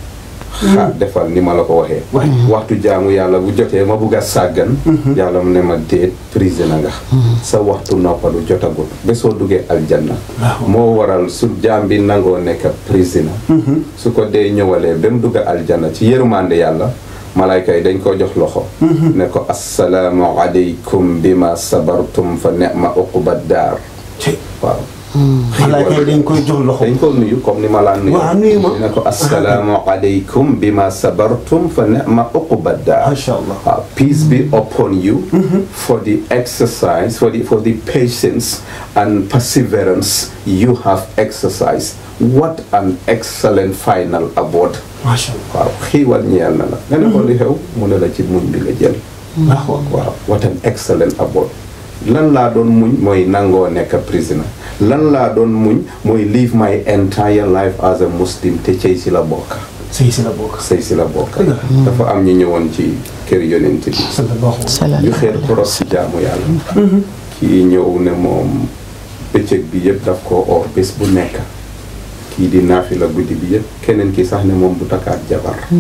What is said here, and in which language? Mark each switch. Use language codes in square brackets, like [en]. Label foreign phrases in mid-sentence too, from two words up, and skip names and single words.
[wo] defal ni ma la ko waxee waxtu jaamu yàlla bu jotee ma bugg a sàggan yàlla mu ne ma déet prisoner nga sa waxtu noppalu jotagul ba soo duggee aljanna moo waral su jaam bi nangoo nekk prisoner su ko dee ñëwalee ba mu dugg aljanna ci yërmande yàlla malayka yi dañ ko jox loxo ne ko [ar] السلام عليكم بما صبرتم فنعم عقبى الدار [wo] waaw malayka yi dañ koy jox loxo dañ ko nuyu comme ni ma laa nuyu waaw nuyu ma ne ko [ar] السلام عليكم بما صبرتم فنعم عقبى الدار ما شاء الله [en] peace be upon you for the exercise for the patience and perseverance you have exercised. What an excellent final abode. [ar] ما شاء الله [wo] waaw xiiwal ñeel na la nga ne ko li xew mu ne la ci muñ bi nga jël waaw [en] what an excellent abode. [wo] lan laa doon muñ mooy nangoo nekk prisoner lan laa doon muñ mooy [en] live my entire life as a Muslim [wo] te cey si la bokk sëy si la bokk sëy si la bokk dafa am ñu ñëwoon ci kër yonent bi ñu xeer trop si jaamu yàlla kii ñëw ne moom bëccëg bi yëpp daf ko oor bés bu nekk kii di naafila guddi bi yëpp keneen ki sax ne moom bu takkaat jabar